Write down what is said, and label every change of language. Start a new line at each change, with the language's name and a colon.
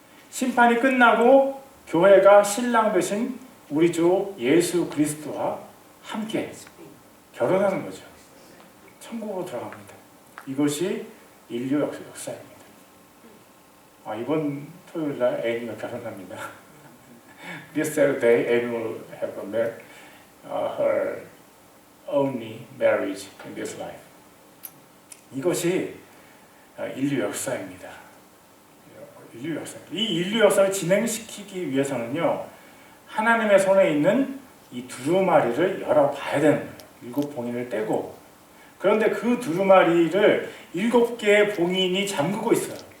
Korean: 심판이 끝나고 교회가 신랑 되신 우리 주 예수 그리스도와 함께 결혼하는 거죠. 천국으로 들어갑니다. 이것이 인류 역사입니다. 이번 토요일날 애니가 결혼합니다.
English: This Saturday, Amy will have her only marriage in this life.
Korean: 이것이 인류 역사입니다. 이 인류 역사를 진행시키기 위해서는요, 하나님의 손에 있는 이 두루마리를 열어봐야 되는 거예요. 7 봉인을 떼고. 그런데 그 두루마리를 7개의 봉인이 잠그고 있어요.